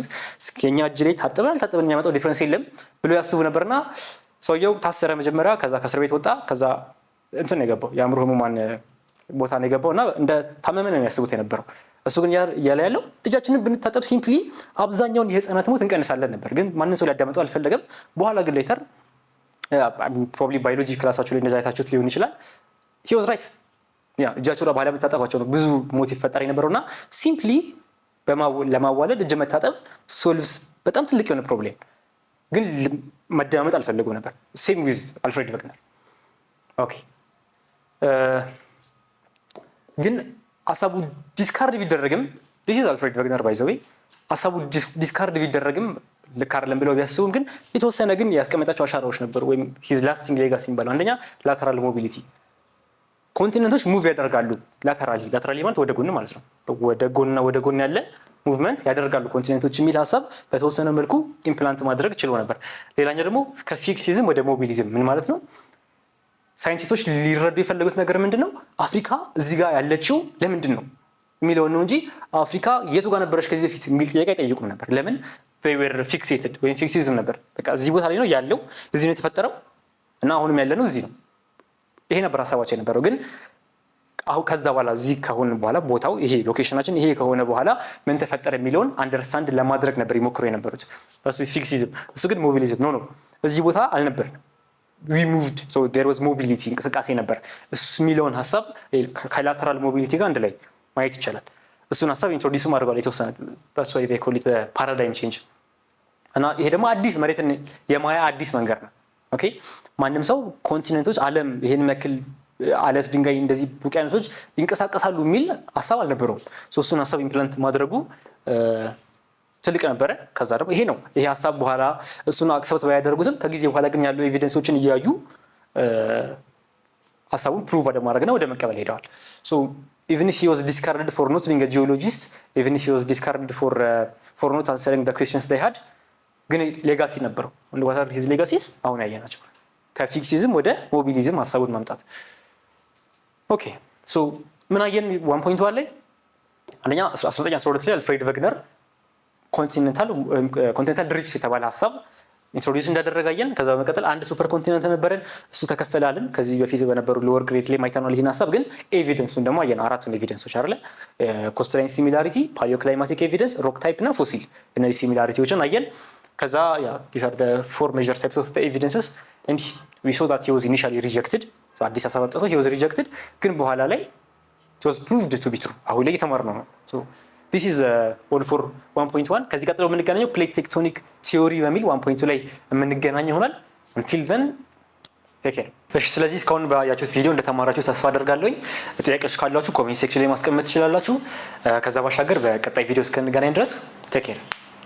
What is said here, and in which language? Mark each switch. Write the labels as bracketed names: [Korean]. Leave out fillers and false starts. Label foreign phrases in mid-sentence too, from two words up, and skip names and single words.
[Amharic] የኛ እጅ ላይ ታጠበን አልታጠበን የሚያመጣው ዲፍረንስ የለም ብሎ ያስቡ ነበርና ሰውየው ታሰረ መጀመሪያ። ከዛ ከእስር ቤት ወጣ። ከዛ እንትን ነው የገባው የአእምሮ ህሙማን ቦታ ነው የገባው እና እንደ ታመመ ነው የሚያስቡት የነበረው። እሱ ግን እያለ ያለው እጃችንን ብንታጠብ ሲምፕሊ አብዛኛውን የህፃናት ሞት እንቀንሳለን ነበር። ግን ማንም ሰው ሊያዳምጠው አልፈለገም። በኋላ ግን [English] later probably biology [Amharic] ክላሳችሁ ላይ እንደዛ አይታችሁት ሊሆን ይችላል [English] he was right [Amharic] እጃቸው ላይ ባለመታጠባቸው ነው ብዙ ሞት ይፈጠር የነበረውና ሲምፕሊ ለማዋለድ እጅ መታጠብ ሶልቭስ በጣም ትልቅ የሆነ ፕሮብሌም፣ ግን መዳመጥ አልፈለጉም ነበር። [English] same with [Amharic] አልፍሬድ ቫግነር። ኦኬ ግን ሀሳቡ ዲስካርድ ቢደረግም [English] this is [Amharic] አልፍሬድ ቫግነር [English] by the way [Amharic] ሀሳቡ ዲስካርድ ቢደረግም ልክ አይደለም ብለው ቢያስቡም ግን የተወሰነ ግን ያስቀመጣቸው አሻራዎች ነበሩ ወይም [English] his lasting legacy [Amharic] የሚባለው አንደኛ [English] lateral mobility [Amharic] ኮንቲኔንቶች ሙቭ ያደርጋሉ ላተራሊ ማለት ወደ ጎን ማለት ነው። ወደ ጎን ያለ ሙቭመንት ያደርጋሉ ኮንቲኔንቶች የሚል ሀሳብ በተወሰነ መልኩ ኢምፕላንት ማድረግ ችሎ ነበር። ሌላኛው ደግሞ ከፊክሲዝም ወደ ሞቢሊዝም ምን ማለት ነው? ሳይንቲስቶች ሊረዱ የፈለጉት ነገር ምንድነው? አፍሪካ እዚህ ጋር ያለችው ለምንድን ነው የሚለው ነው እንጂ አፍሪካ የቱ ጋር ነበረች ከዚህ በፊት የሚል ጥያቄ አይጠይቁም ነበር። ለምን? [English] they were fixated [Amharic] ወይም ፊክሲዝም ነበር። በቃ እዚህ ቦታ ላይ ነው ያለው፣ እዚህ ነው የተፈጠረው እና አሁንም ያለ ነው እዚህ ነው። ይሄ ነበር ሀሳባቸው የነበረው። ግን አሁን ከዛ በኋላ እዚህ ከሆነ በኋላ ቦታው ይሄ ሎኬሽናችን ይሄ ከሆነ በኋላ ምን ተፈጠረ የሚለውን አንደርስታንድ ለማድረግ ነበር ይሞክሩ የነበሩት። እሱ ፊክሲዝም፣ እሱ ግን ሞቢሊዝም ነው። እዚህ ቦታ አልነበርንም [English] we moved so there was mobility [Amharic] እንቅስቃሴ ነበር። እሱ የሚለውን ሀሳብ ከላተራል ሞቢሊቲ ጋር አንድ ላይ ማየት ይቻላል። እሱን ሀሳብ ኢንትሮዲዩስ አድርገዋል የተወሰነ [English] that's why they call it a paradigm change [Amharic] እና ይሄ ደግሞ አዲስ መሬትን የማያ አዲስ መንገድ ነው። ኦኬ ማንም ሰው ኮንቲኔንቶች ዓለም ይሄን መክል አለት ድንጋይ እንደዚህ ውቅያኖሶች ይንቀሳቀሳሉ የሚል ሀሳብ አልነበረውም። እሱን ሀሳብ ኢምፕላንት ማድረጉ ትልቅ ነበረ። ከዛ ደግሞ ይሄ ሀሳብ በኋላ እሱን አክሰፕት ባያደርጉትም ከጊዜ በኋላ ግን ያሉ ኤቪደንሶችን እያዩ ሀሳቡን ፕሩቭ ወደማድረግና ወደ መቀበል ሄደዋል። [English] so even if he was discarded for not being a geologist, even if he was discarded for not answering the questions they had, [Amharic] ግን ሌጋሲ ነበረው። [English] what are his legacies? [Amharic] አሁን ያየናቸው ከፊክሲዝም ወደ ሞቢሊዝም ሀሳቡን ማምጣት። [English] okay so [Amharic] ምን አየን 1.1 ላይ አንደኛ 1912 ላይ አልፍሬድ ቨግነር [English] continental drift [Amharic] የተባለ ሀሳብ ኢንትሮዲዩስ እንዳደረጋየን። ከዛ በመቀጠል አንድ [English] super continent [Amharic] ነበረን እሱ ተከፈላልን። ከዚህ በፊት በነበሩ [English] lower grade [Amharic] ላይ ማይተናል ይህን ሀሳብ ግን ኤቪደንሱን ደግሞ አየን። አራቱን ኤቪደንሶች አይደለ [English] coastline similarity, paleoclimatic evidence, rock type [Amharic] እና ፎሲል እነዚህ ሲሚላሪቲዎችን አየን። ከዛ these [English] are the four major types of the evidences and we saw that he was initially rejected so [Amharic] አዲስ ሀሳብ አምጥቶ [English] he was rejected [Amharic] ግን በኋላ ላይ [English] it was proved to be true [Amharic] አሁን ላይ እየተማርነው ነው። [English] so this is all for 1.1 [Amharic] ከዚህ ቀጥሎ የምንገናኘው [English] plate tectonic theory [Amharic] በሚል 1.2 ላይ የምንገናኝ ይሆናል። [English] until then take care። [Amharic] እሺ ስለዚህ እስካሁን ባያችሁት ቪዲዮ እንደተማራችሁ ተስፋ አደርጋለሁ። ጥያቄዎች ካላችሁ [English] comment section [Amharic] ላይ ማስቀመጥ ትችላላችሁ። ከዛ ባሻገር በቀጣይ ቪዲዮ እስከንገናኝ ድረስ [English] take care።